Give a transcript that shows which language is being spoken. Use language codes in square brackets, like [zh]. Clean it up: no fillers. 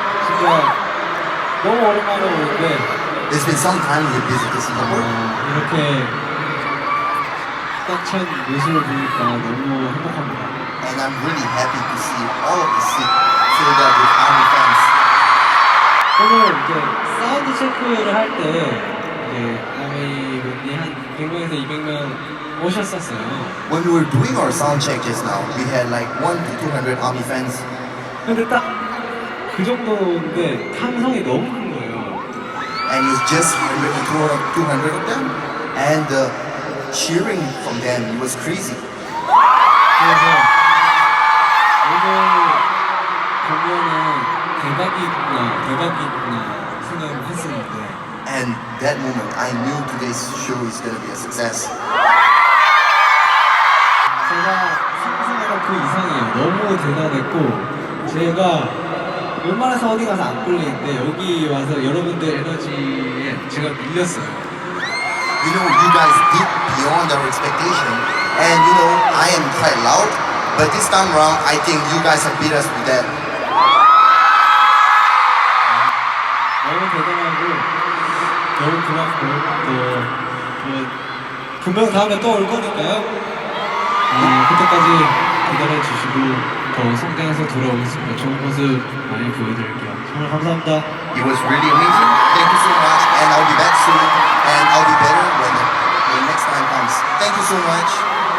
[ko] 싱가포르 진짜 너무 오랜만에 오는데 [en] It's been some time we visited Singapore. [ko] 이렇게 꽉 찬 모습을 보니까 너무 행복합니다. [en] And I'm really happy to see all of the seat filled up with army fans. [ko] 오늘 이제 사운드 체크를 할 때 이제 아미 분이 한 100명에서 200명 오셨었어요. [en] When we were doing our sound check just now, we had like 100 to 200 army fans. [ko] 근데 딱 그 정도인데 함성이 너무 큰 거예요. [en] And it was just 100 to 200 of them. And the cheering from them was crazy. [ko] 그래서 오늘 공연은 대박이구나 생각을 했었는데 [en] And that moment, I knew today's show is going to be a success. [ko] 제가 상상하던 그 이상이에요. 너무 대단했고 제가 웬만해서 어디 가서 안 꿀리는데 여기 와서 여러분들 에너지에 제가 밀렸어요. [en] You know, you guys did beyond our expectation. And you know, I am quite loud. But this time around, I think you guys have beat us with that. [ko] 너무 대단하고 너무 고맙고 또 분명 다음에 또 올 거니까요. 그때까지 기다려 주시고 더 성장해서 돌아오겠습니다. 좋은 모습 많이 보여드릴게요. 정말 감사합니다. [en] It was really amazing. Thank you so much. And I'll be back soon. And I'll be better when the next time comes. Thank you so much.